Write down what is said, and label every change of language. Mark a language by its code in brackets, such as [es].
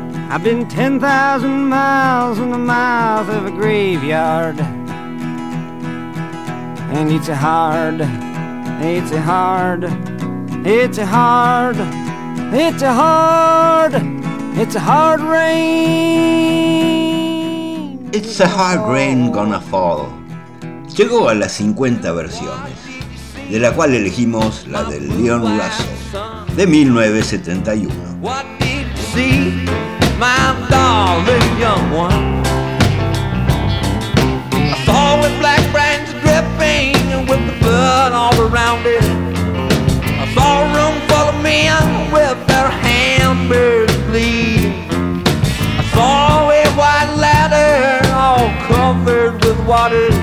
[en] I've been 10,000 miles in the mouth of a graveyard. And it's a hard, it's a hard, it's a hard, it's a hard, it's a hard rain. It's a hard rain gonna fall. [es] Llegó a las 50 versiones, de la cual elegimos la de Leon Russell, de 1971. [en] What did you see, my darling young one? I saw with black brands dripping and with the blood all around it. I saw a room full of men with their hammers bleeding. I saw a white ladder all covered with water.